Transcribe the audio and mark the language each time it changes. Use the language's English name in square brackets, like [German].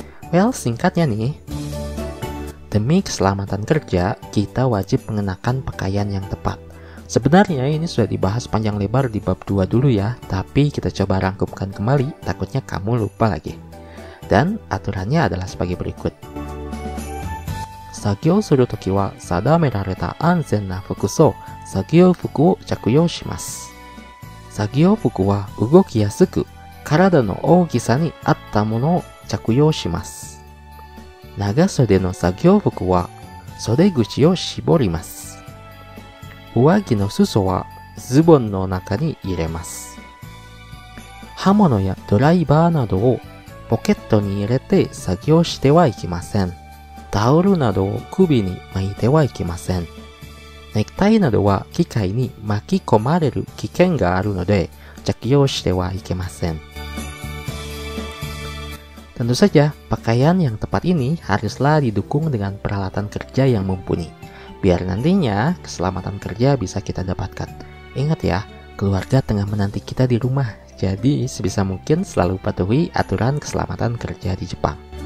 [Indonesian] Well, singkatnya nih, demi keselamatan kerja, kita wajib mengenakan pakaian yang tepat. Sebenarnya ini sudah dibahas panjang lebar di bab 2 dulu ya, tapi kita coba rangkumkan kembali, takutnya kamu lupa lagi. Dan aturannya adalah sebagai berikut. [Japanese] 作業するときは定められた安全な服装、作業服を着用します。作業服は動きやすく、体の大きさに合ったものを着用します。長袖の作業服は袖口を絞ります。上着の裾はズボンの中に入れます。刃物やドライバーなどをポケットに入れて作業してはいけません。タオルなどを首に巻いてはいけません。ネクタイなどは機械に巻き込まれる危険があるので着用してはいけません。 [Indonesian] Tentu saja, pakaian yang tepat ini haruslah didukung dengan peralatan kerja yang mumpuni, biar nantinya keselamatan kerja bisa kita dapatkan. Ingat ya, keluarga tengah menanti kita di rumah, jadi sebisa mungkin selalu patuhi aturan keselamatan kerja di Jepang.